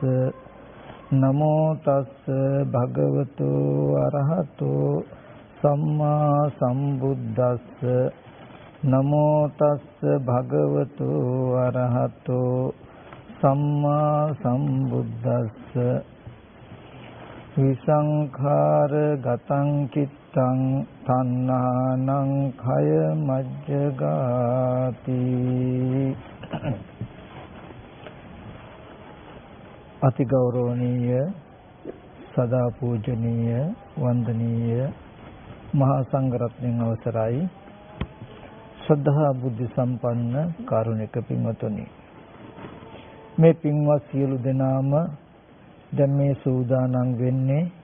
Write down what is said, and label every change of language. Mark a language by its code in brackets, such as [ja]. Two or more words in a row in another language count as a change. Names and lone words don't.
[pi] නමෝ තස්ස භගවතු අරහතෝ සම්මා සම්බුද්දස්ස නමෝ තස්ස භගවතු අරහතෝ සම්මා සම්බුද්දස්ස විසංඛාර ගතං චිත්තං තණ්හානං khය මජ්ජගාති. [si] අති ගෞරවනීය සදා පූජනීය වන්දනීය මහා සංඝරත්නයන් අවසරයි ශ්‍රද්ධා බුද්ධ සම්පන්න කාරුණික පින්වතුනි, මේ පින්වත් සියලු දෙනාම දැන් මේ සූදානම් වෙන්නේ